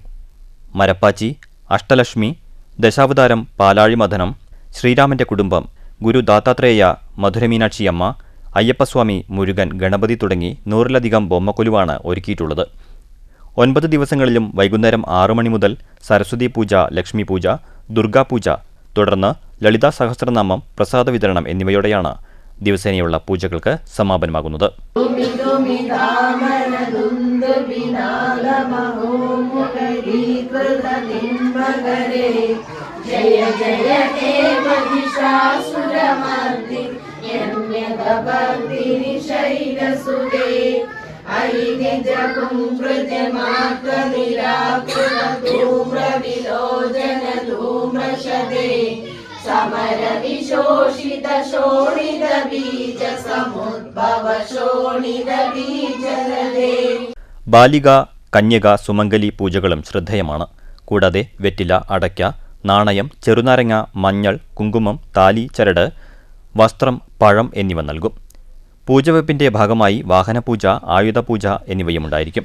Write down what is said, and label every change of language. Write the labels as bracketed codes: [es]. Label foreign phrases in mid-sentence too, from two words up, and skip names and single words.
[ml] മരപ്പാച്ചി, അഷ്ടലക്ഷ്മി, ദശാവതാരം, പാലാഴി മഥനം, ശ്രീരാമന്റെ കുടുംബം, ഗുരു ദാത്താത്രേയ, മധുരമീനാക്ഷിയമ്മ, അയ്യപ്പസ്വാമി, മുരുകൻ, ഗണപതി തുടങ്ങി 100-ലധികം ബൊമ്മക്കൊലുവാണ് ഒരുക്കിയിട്ടുള്ളത്. 9 ദിവസങ്ങളിലും വൈകുന്നേരം 6 മണി മുതൽ സരസ്വതി പൂജ, ലക്ഷ്മി പൂജ, ദുർഗാപൂജ, തുടർന്ന് ലളിതാ സഹസ്രനാമം, പ്രസാദ വിതരണം എന്നിവയോടെയാണ് ദിവസേനയുള്ള പൂജകൾക്ക് സമാപനമാകുന്നത്. [sa] जय जय हे महिषासुरमर्दि शैलसुते ऐनिजकुंकृतिमात्रनिराकृतधूम्रविलोचन धूम्रशदे समरविशोषित शोणितबीज समुद्भव शोणितबीजलदे. [ml] ബാലിക, കന്യക, സുമംഗലി പൂജകളും ശ്രദ്ധേയമാണ്. കൂടാതെ വെറ്റില, അടയ്ക്ക, നാണയം, ചെറുനാരങ്ങ, മഞ്ഞൾ, കുങ്കുമം, താലി, ചരട്, വസ്ത്രം, പഴം എന്നിവ നൽകും. പൂജവെപ്പിന്റെ ഭാഗമായി വാഹനപൂജ, ആയുധപൂജ എന്നിവയുമുണ്ടായിരിക്കും.